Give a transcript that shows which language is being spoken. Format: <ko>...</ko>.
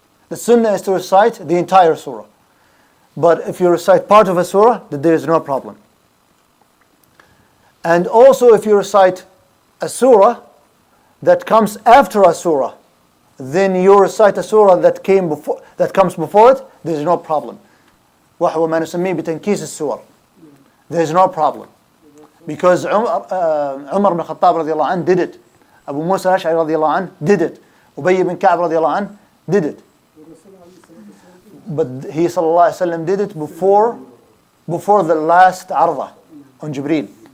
<en>The sunnah is to recite the entire surah. But if you recite part of a surah, then there is no problem. And also if you recite a surah that comes after a surah, then you recite a surah that comes before it, there is no problem.</en> <ar>وهو ما نسميه بتنكيس السور.</ar> <en>There is no problem. Because Umar ibn Khattab radiallahu anh did it. Abu Musa al-Ash'ari radiallahu anh did it. Ubay ibn Ka'b radiallahu anh did it. But he sallallahu alayhi wa sallam did it before the last arda on Jibreel.</en>